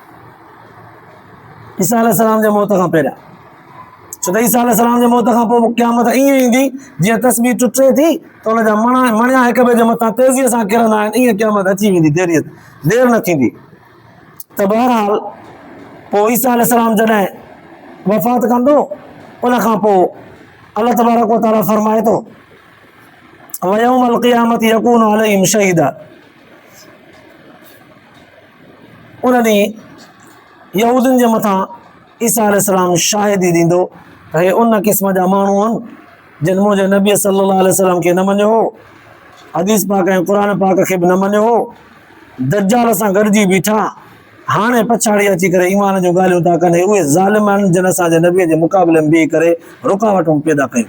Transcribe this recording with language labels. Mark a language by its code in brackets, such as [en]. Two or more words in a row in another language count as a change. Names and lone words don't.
[sd] ईसा अलैहिस्सलाम जे मौत खां पहिरियां, छो त ईसा अलैहिस्सलाम जे मौत खां पोइ क़यामत ईअं ईंदी जीअं तस्बीह टुटे थी त हुनजा मणिया हिक ॿिए जे मथां तेज़ीअ सां किरंदा आहिनि, ईअं क़यामत अची वेंदी, देरि न थींदी। त बहरहाल पोइ ईसा अलैहिस्सलाम जॾहिं वफ़ात कंदो, उन खां पोइ अल्लाह तबारक व तआला फरमाए थो [ar] ويوم القيامة يكون عليهم شهيدا, [sd] उन ॾींहुं यहूदियुनि जे मथां ईसा अलैहिस्सलाम शाहिदी ॾींदो त हे उन क़िस्म जा माण्हू आहिनि जिन मुंहिंजे नबी [ar] صلى الله عليه وسلم [sd] खे न मञियो हो, हदीस पाक ऐं क़ुर पाक खे बि न मञियो हो, दज्जाल सां गॾिजी बीठा, हाणे पछाड़ी अची करे ईमान जो ॻाल्हियूं था कनि, उहे ज़ालिम आहिनि जिन असांजे नबीअ जे मुक़ाबले में बीही करे रुकावटूं पैदा कयूं।